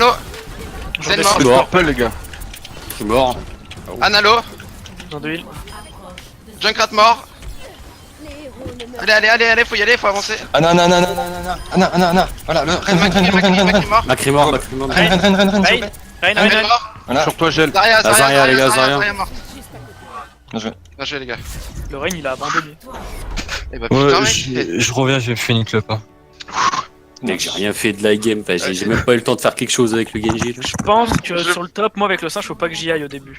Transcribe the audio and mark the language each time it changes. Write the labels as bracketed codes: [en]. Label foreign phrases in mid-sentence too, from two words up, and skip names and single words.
[fr] Zen descends. mort, Je suis mort. Purple, les gars. Je suis mort. Analo, J'en de heal. Junkrat mort. Les héros ne meurent Allez, faut y aller, faut avancer. Anna. Voilà, le Ren. Mort. Macri mort, Macri mort. Ren, s'il vous plaît. Rein, Ren rein. mort. Voilà. Sur toi, gel. Zarya, Zarya, les gars, Zarya. mort. Bien joué. Bien joué les gars. Le Rein il a abandonné. Et bah putain Ouais, mec, je reviens, je vais finir le pas. Mec, j'ai rien fait de la game. Enfin, j'ai même pas eu le temps de faire quelque chose avec le Genji. là. Je pense que sur le top, moi avec le singe, faut pas que j'y aille au début.